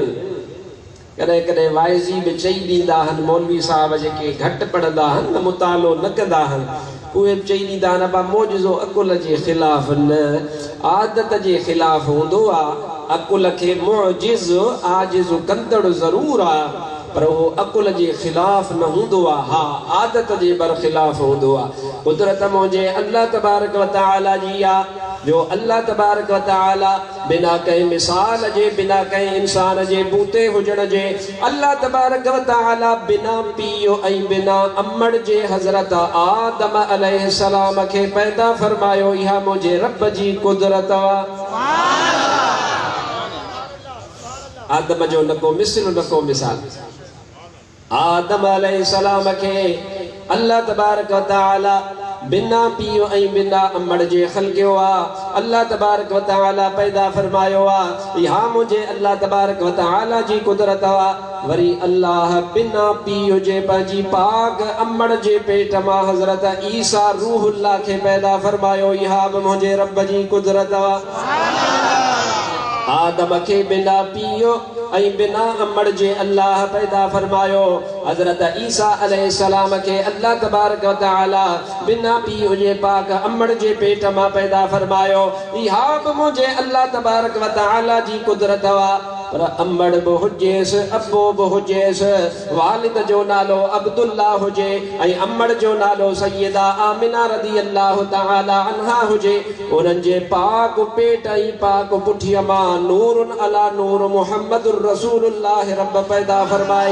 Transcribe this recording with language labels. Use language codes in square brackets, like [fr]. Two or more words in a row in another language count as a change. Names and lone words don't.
[sd] कॾहिं कॾहिं वाइज़ी बि चई ॾींदा आहिनि, मौलवी साहब जेके घटि पढ़ंदा आहिनि, न मुतालो न कंदा आहिनि, उहे बि चई ॾींदा आहिनि बा मौजज़ो अकुल जे ख़िलाफ़ न, आदत जे ख़िलाफ़ हूंदो आहे। अकुल खे मुअजिज़ आजिज़ कंदड़ ज़रूर आहे, पर वो अकुल जे ख़िलाफ़ न हूंदो आहे। हा, आदत जे बरख़िलाफ़ हूंदो आहे। कुदरत मुंहिंजे [ar] الله تبارك وتعالى [sd] जी आहे, जो [ar] الله تبارك وتعالى [sd] बिना कंहिं मिसाल जे, बिना कंहिं इंसान जे बूते हुजण जे, [ar] الله تبارك وتعالى [sd] बिना पीउ ऐं बिना अम्मड़ जे हज़रत आदम अलैहिस्सलाम खे पैदा फरमायो। इहा मुंहिंजे रब जी कुदरत आहे। आदम जो न को मिसल न को मिसाल। आदम अलैहिस्सलाम खे [ar] الله تبارك وتعالى [sd] बिना पीउ ऐं बिना अम्मड़ जे ख़लक़ियो आहे। [ar] الله تبارك وتعالى [sd] पैदा फरमायो आहे। इहा मुंहिंजे [ar] الله تبارك وتعالى [sd] जी कुदरत आहे। वरी अल्लाह बिना पीउ जे पंहिंजी पाक अम्मड़ जे पेट मां हज़रत ईसा रूहुल्लाह खे पैदा फरमायो। इहा बि मुंहिंजे रब जी कुदरत आहे। आदम खे बिना पीउ ऐं बिना अम्मड़ जे अल्लाह पैदा फरमायो। हज़रत ईसा अलैहिस्सलाम खे [ar] الله تبارك وتعالى [sd] बिना पीउ जे पाक अम्मड़ जे पेट मां पैदा फरमायो। इहा बि मुंहिंजे [ar] الله تبارك وتعالى [sd] जी कुदरत आहे। पर अम्मड़ बि हुजेसि, अबो बि हुजेसि, वालिद जो नालो अब्दुल्ला हुजे ऐं अम्मड़ जो नालो सैयदा आमिना [ar] رضي الله تعالى عنها [sd] हुजे, उन्हनि जे पाक पेट ऐं पाक पुठीअ मां [ar] نور على نور محمد رسول الله [sd] रब पैदा फरमाई।